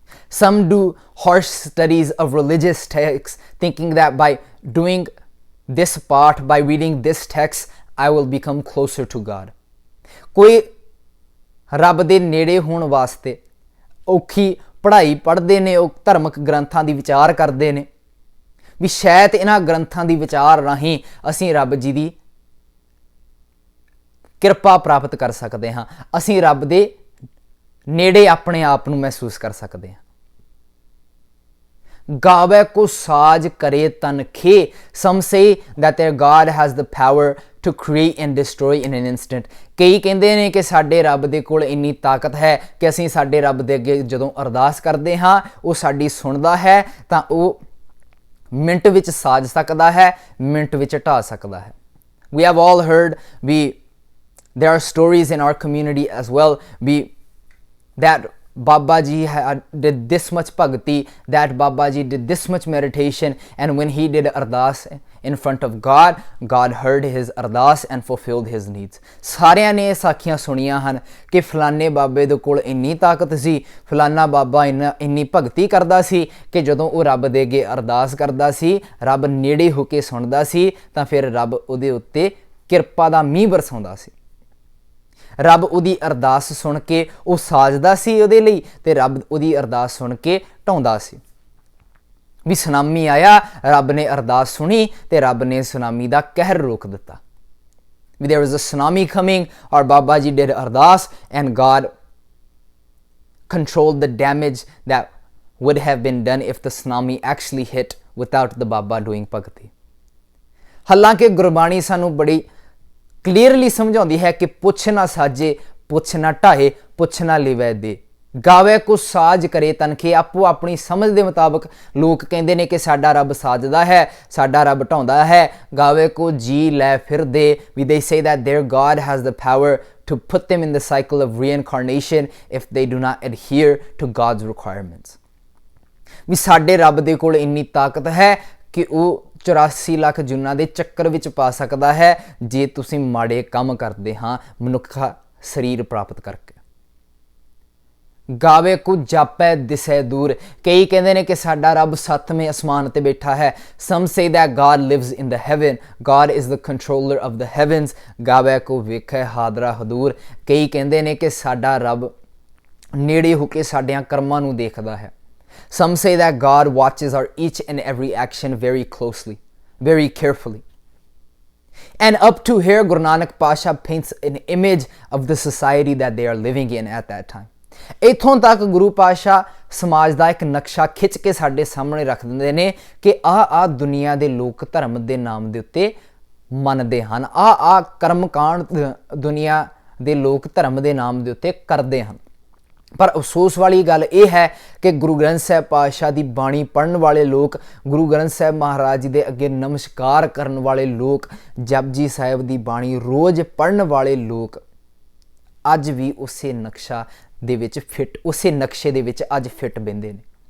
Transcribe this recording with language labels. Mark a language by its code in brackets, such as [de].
[en] Some do harsh studies of religious texts, thinking that by doing this part, by reading this text, I will become closer to God. [pa] ਕੋਈ ਰੱਬ ਦੇ ਨੇੜੇ ਹੋਣ ਵਾਸਤੇ ਔਖੀ ਪੜ੍ਹਾਈ ਪੜ੍ਹਦੇ ਨੇ, ਉਹ ਧਾਰਮਿਕ ਗ੍ਰੰਥਾਂ ਦੀ ਵਿਚਾਰ ਕਰਦੇ ਨੇ ਵੀ ਸ਼ਾਇਦ ਇਹਨਾਂ ਗ੍ਰੰਥਾਂ ਦੀ ਵਿਚਾਰ ਰਾਹੀਂ ਅਸੀਂ ਰੱਬ ਜੀ ਦੀ ਕਿਰਪਾ ਪ੍ਰਾਪਤ ਕਰ ਸਕਦੇ ਹਾਂ, ਅਸੀਂ ਰੱਬ ਦੇ ਨੇੜੇ ਆਪਣੇ ਆਪ ਨੂੰ ਮਹਿਸੂਸ ਕਰ ਸਕਦੇ ਹਾਂ। ਗਾਵੇ ਕੋ ਸਾਜ ਕਰੇ ਤਨਖੇ। [en] Some say that their God has the power to create and destroy in an instant. [pa] ਕਈ ਕਹਿੰਦੇ ਨੇ ਕਿ ਸਾਡੇ ਰੱਬ ਦੇ ਕੋਲ ਇੰਨੀ ਤਾਕਤ ਹੈ ਕਿ ਅਸੀਂ ਸਾਡੇ ਰੱਬ ਦੇ ਅੱਗੇ ਜਦੋਂ ਅਰਦਾਸ ਕਰਦੇ ਹਾਂ ਉਹ ਸਾਡੀ ਸੁਣਦਾ ਹੈ, ਤਾਂ ਉਹ ਮਿੰਟ ਵਿੱਚ ਸਾਜ ਸਕਦਾ ਹੈ, ਮਿੰਟ ਵਿੱਚ ਢਾ ਸਕਦਾ ਹੈ। [en] We have all heard, there are stories in our community as well, that Baba Ji did this much bhakti, that Baba Ji did this much meditation, and when he did ardas in front of God, God heard his ardas and fulfilled his needs. [pa] ਸਾਰਿਆਂ ਨੇ ਸਾਖੀਆਂ ਸੁਣੀਆਂ ਹਨ ਕਿ ਫਲਾਣੇ ਬਾਬੇ ਦੇ ਕੋਲ ਇੰਨੀ ਤਾਕਤ ਸੀ, ਫਲਾਣਾ ਬਾਬਾ ਇੰਨੀ ਭਗਤੀ ਕਰਦਾ ਸੀ ਕਿ ਜਦੋਂ ਉਹ ਰੱਬ ਦੇ ਅੱਗੇ ਅਰਦਾਸ ਕਰਦਾ ਸੀ, ਰੱਬ ਨੇੜੇ ਹੋ ਕੇ ਸੁਣਦਾ ਸੀ, ਤਾਂ ਫਿਰ ਰੱਬ ਉਹਦੇ ਉੱਤੇ ਕਿਰਪਾ ਦਾ ਮੀਂਹ ਬਰਸਾਉਂਦਾ ਸੀ। ਰੱਬ ਉਹਦੀ ਅਰਦਾਸ ਸੁਣ ਕੇ ਉਹ ਸਾਜਦਾ ਸੀ ਉਹਦੇ ਲਈ, ਤੇ ਰੱਬ ਉਹਦੀ ਅਰਦਾਸ ਸੁਣ ਕੇ ਢਾਉਂਦਾ ਸੀ। ਵੀ ਸੁਨਾਮੀ ਆਇਆ, ਰੱਬ ਨੇ ਅਰਦਾਸ ਸੁਣੀ ਤੇ ਰੱਬ ਨੇ ਸੁਨਾਮੀ ਦਾ ਕਹਿਰ ਰੋਕ ਦਿੱਤਾ। [en] ਵੀ there was a tsunami coming, or Baba Ji did ardas and God controlled the damage that would have been done if the tsunami actually hit without the Baba doing bhakti. [pa] ਹਾਲਾਂਕਿ ਗੁਰਬਾਣੀ ਸਾਨੂੰ ਬੜੀ clearly ਸਮਝਾਉਂਦੀ ਹੈ ਕਿ ਪੁੱਛ ਨਾ ਸਾਜੇ, ਪੁੱਛ ਨਾ ਢਾਹੇ, ਪੁੱਛ ਨਾ ਲਿਵੈ ਦੇ। ਗਾਵੇ ਕੋ ਸਾਜ ਕਰੇ ਤਨਖੇ, ਆਪੋ ਆਪਣੀ ਸਮਝ ਦੇ ਮੁਤਾਬਕ ਲੋਕ ਕਹਿੰਦੇ ਨੇ ਕਿ ਸਾਡਾ ਰੱਬ ਸਾਜਦਾ ਹੈ, ਸਾਡਾ ਰੱਬ ਢਾਉਂਦਾ ਹੈ। ਗਾਵੇ ਕੋ ਜੀ ਲੈ ਫਿਰਦੇ, ਵੀ [en] they say that their God has the power to put them in the cycle of reincarnation if they do not adhere to God's requirements। [pa] ਵੀ ਸਾਡੇ ਰੱਬ ਦੇ ਕੋਲ ਇੰਨੀ ਤਾਕਤ ਹੈ ਕਿ ਉਹ 84 ਲੱਖ ਜੁਨਾਂ ਦੇ ਚੱਕਰ ਵਿੱਚ ਪਾ ਸਕਦਾ ਹੈ ਜੇ ਤੁਸੀਂ ਮਾੜੇ ਕੰਮ ਕਰਦੇ ਹਾਂ ਮਨੁੱਖਾ ਸਰੀਰ ਪ੍ਰਾਪਤ ਕਰਕੇ। ਗਾਵੇ ਕੁ ਜਾਪੈ ਦਿਸੈ ਦੂਰ, ਕਈ ਕਹਿੰਦੇ ਨੇ ਕਿ ਸਾਡਾ ਰੱਬ 7ਵੇਂ ਅਸਮਾਨ ਤੇ ਬੈਠਾ ਹੈ। [en] some say that God lives in the heaven, God is the controller of the heavens। [pa] ਗਾਵੇ ਕੁ ਵੇਖੈ ਹਾਦਰਾ ਹਦੂਰ, ਕਈ ਕਹਿੰਦੇ ਨੇ ਕਿ ਸਾਡਾ ਰੱਬ ਨੇੜੇ ਹੋ ਕੇ ਸਾਡਿਆਂ ਕਰਮਾਂ ਨੂੰ ਦੇਖਦਾ ਹੈ। [en] some say that God watches our each and every action very closely, very carefully। And up to here, Guru Nanak Pasha paints an image of the society that they are living in at that time। [pa] ਇੱਥੋਂ ਤੱਕ ਗੁਰੂ ਪਾਤਸ਼ਾਹ ਸਮਾਜ ਦਾ ਇੱਕ ਨਕਸ਼ਾ ਖਿੱਚ ਕੇ ਸਾਡੇ ਸਾਹਮਣੇ ਰੱਖ ਦਿੰਦੇ ਨੇ ਕਿ ਆਹ ਦੁਨੀਆ ਦੇ ਲੋਕ ਧਰਮ ਦੇ ਨਾਮ ਦੇ ਉੱਤੇ ਮੰਨਦੇ ਹਨ, ਆਹ ਕਰਮਕਾਂਡ ਦੁਨੀਆ ਦੇ ਲੋਕ ਧਰਮ ਦੇ ਨਾਮ ਦੇ ਉੱਤੇ ਕਰਦੇ ਹਨ। ਪਰ ਅਫਸੋਸ ਵਾਲੀ ਗੱਲ ਇਹ ਹੈ ਕਿ ਗੁਰੂ ਗ੍ਰੰਥ ਸਾਹਿਬ ਪਾਤਸ਼ਾਹ ਦੀ ਬਾਣੀ ਪੜ੍ਹਨ ਵਾਲੇ ਲੋਕ, ਗੁਰੂ ਗ੍ਰੰਥ ਸਾਹਿਬ ਮਹਾਰਾਜ ਜੀ ਦੇ ਅੱਗੇ ਨਮਸਕਾਰ ਕਰਨ ਵਾਲੇ ਲੋਕ, ਜਪਜੀ ਸਾਹਿਬ ਦੀ ਬਾਣੀ ਰੋਜ਼ ਪੜ੍ਹਨ ਵਾਲੇ ਲੋਕ ਅੱਜ ਵੀ ਉਸੇ ਨਕਸ਼ਾ ਦੇ ਵਿੱਚ ਫਿੱਟ, ਉਸੇ ਨਕਸ਼ੇ ਦੇ ਵਿੱਚ ਅੱਜ ਫਿੱਟ ਬਹਿੰਦੇ ਨੇ।